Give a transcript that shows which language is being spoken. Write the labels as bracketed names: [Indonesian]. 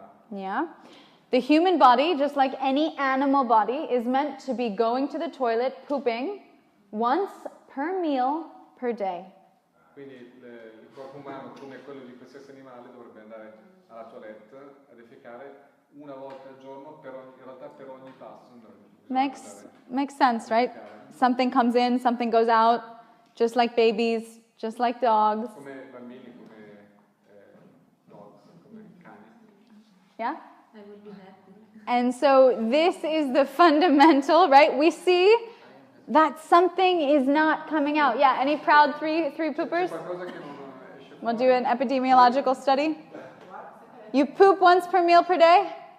[English] Yeah. The human body, just like any animal body, is meant to be going to the toilet, pooping, once per meal per day. [Italian] Quindi il corpo umano, come quello di qualsiasi animale, dovrebbe andare alla toilette a defecare una volta al giorno, in realtà per ogni passo. [English] Makes sense, right? Something comes in, something goes out, just like babies, just like dogs. [Italian] Come bambini, come dogs, come cani. [English] Yeah? I would be happy. And so this is the fundamental, right? We see that something is not coming out. Yeah, any proud three poopers? We'll do an epidemiological study. You poop once per meal per day?